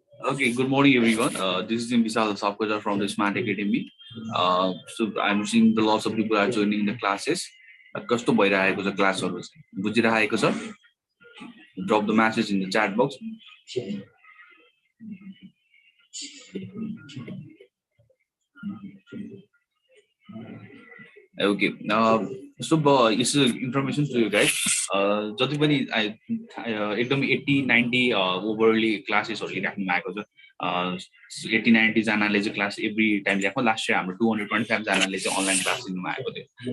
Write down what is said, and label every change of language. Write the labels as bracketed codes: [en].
[en] Okay, good morning everyone. This is Vishal Sapkaja from the Smart Academy. So I'm seeing the lots of people are joining the classes. [ne] कस्तो भइरहेको छ क्लासहरु चाहिँ बुझिरहेको छ? [en] Drop the message in the chat box. Okay. So this is information to you guys. [ne] जति पनि एकदम 80-90 overly क्लासेसहरु लिइराख्नु भएको छ. 80-90 जनाले चाहिँ क्लास [en] every time [ne] ल्याएको. [en] last year [ne] हाम्रो 225 जनाले चाहिँ अनलाइन क्लास लिनु भएको थियो.